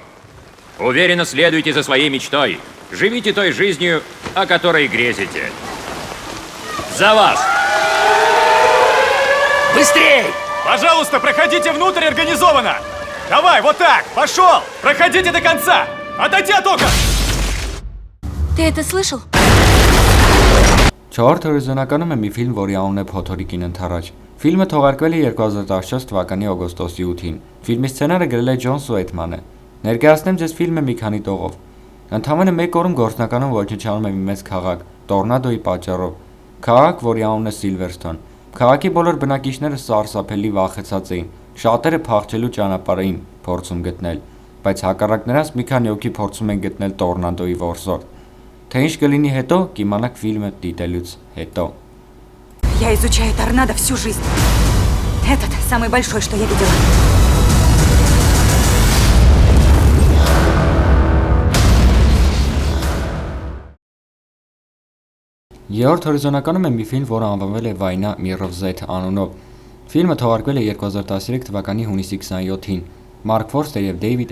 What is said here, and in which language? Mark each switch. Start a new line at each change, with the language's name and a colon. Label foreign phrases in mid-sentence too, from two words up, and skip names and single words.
Russian: Уверенно следуйте за своей мечтой. Живите той жизнью, о которой грезите. За вас! Быстрей! Пожалуйста, проходите внутрь организованно! Давай, вот так! Пошел! Проходите до конца! Отойди от окон! Ты это слышал?
Armenian: Չորրորդ հորիզոնականում է մի ֆիլմ, որի անունն է Փոթորիկին ընթառաջ։ Ֆիլմը թողարկվել է 2014 թվականի օգոստոսի 8-ին։ Ֆիլմի սցենարը գրել է Ջոն Սուեյթմանը։ Ներկայացնեմ ձեզ ֆիլմը մի քանի տողով։ Ընդամենը մեկ օրում գործնականում ոչնչանում է մի մեծ քաղաք՝ տորնադոյի պատճառով։ Քաղաք, որի անունն է Սիլվերստոն։ Քաղաքի բոլոր բնակիչները սարսափելի վախեցած էին։ Շատերը փախչելու ճանապարհ էին փորձում գտնել, բայց հակառակ նրանց մի քանի հոգի փորձում են գտնել տորնադոյի որսորդ։ Թե ինչ կլինի հետո, կիմանաք ֆիլմը դիտելուց հետո։
Russian: Я изучаю торнадо всю жизнь. Этот самый большой, что я видела.
Armenian: Երրորդ հորիզոնականում է մի ֆիլմ, որը անվանվել է Վայնա Միրովզեթ անունով։ Ֆիլմը թողարկվել է 2013 թվականի հունիսի 27-ին Մարկ Ֆորստեր եւ Դեյվիդ